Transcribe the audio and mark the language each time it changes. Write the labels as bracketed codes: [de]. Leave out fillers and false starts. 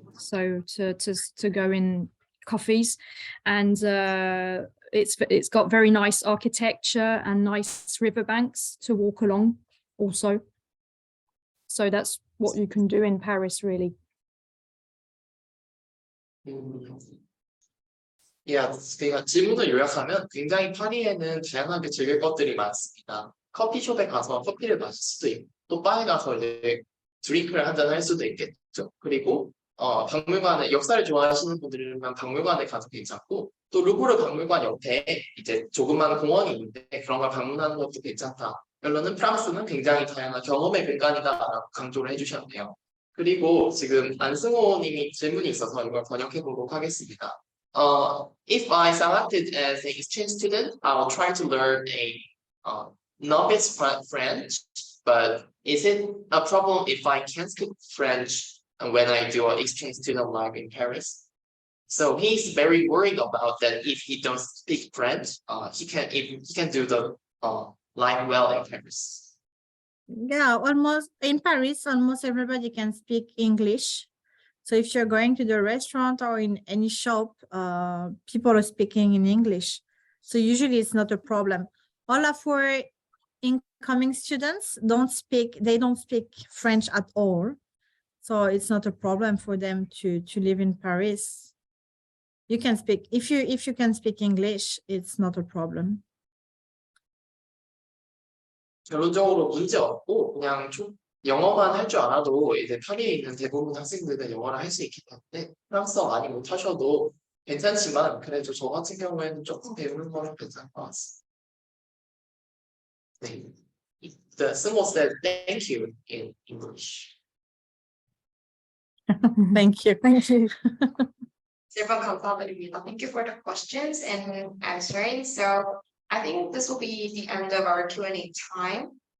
[en] So to go in coffees, and it's got very nice architecture and nice riverbanks to walk along also. So that's what you can do in Paris, really. [ko] 그러니까 질문을 요약하면 굉장히 파리에는 다양하게 즐길 것들이 많습니다. 커피숍에 가서 커피를 마실 수도 있고, 또 바에 가서 이제 드링크를 한잔 할 수도 있겠죠. 그리고 박물관에, 역사를 좋아하시는 분들이면 박물관에 가도 괜찮고, 또 루브르 박물관 옆에 이제 조그만 공원이 있는데 그런 걸 방문하는 것도 괜찮다. 결론은 프랑스는 굉장히 다양한 경험의 공간이다라고 강조를 해주셔야 돼요. 그리고 지금 안승호 님이 질문이 있어서 이걸 번역해 보도록 하겠습니다. [en] If I selected as an exchange student, I will try to learn a novice French, but is it a problem if I can't speak French when I do an exchange student life in Paris? So he's very worried about that. If he don't speak French, he can do the life well in Paris. Yeah, almost in Paris, almost everybody can speak English. So if you're going to the restaurant or in any shop, people are speaking in English. So usually it's not a problem. All of our incoming students don't speak French at all. So it's not a problem for them to live in Paris. You can speak, if you can speak English, it's not a problem. [ko] 결론적으로 문제 없고 그냥 영어만 할 줄 알아도 이제 파리에 있는 대부분 학생들은 영어를 할 수 있기 때문에 프랑스어 많이 못하셔도 괜찮지만 그래도 저 같은 경우에는 조금 배우는 거는 괜찮을 것 같습니다. 네. [en] the symbol says thank you in English. Thank you. Thank you. [ko] 질문 감사드립니다. [en] Thank you for the questions and answering. So I think this will be the end of our Q&A time.